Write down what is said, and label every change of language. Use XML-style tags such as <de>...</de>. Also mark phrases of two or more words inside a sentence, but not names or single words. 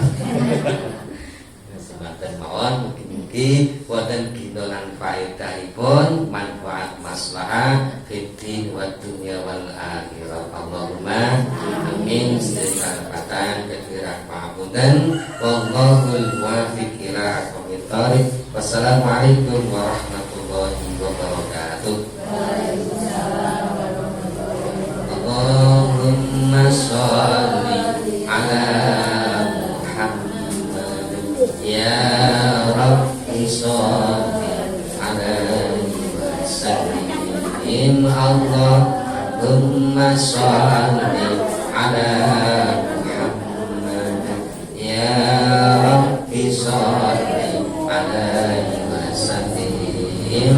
<jv>Semanten mawon mugi-mugi wonten gina lan faedahipun manfaat maslahah</jv> <ar>في الدين والدنيا والآخرة. اللهم آمين.</ar> <jv>Sedherek ketirak pangapunten.</jv> <ar>والله الموفق إلى أقوم الطريق. والسلام عليكم ورحمة الله وبركاته. وعليكم السلام ورحمة الله وبركاته. اللهم صل على يا ربي صل عليه وسلم. اللهم صل على محمد يا ربي صل عليه وسلم.</ar>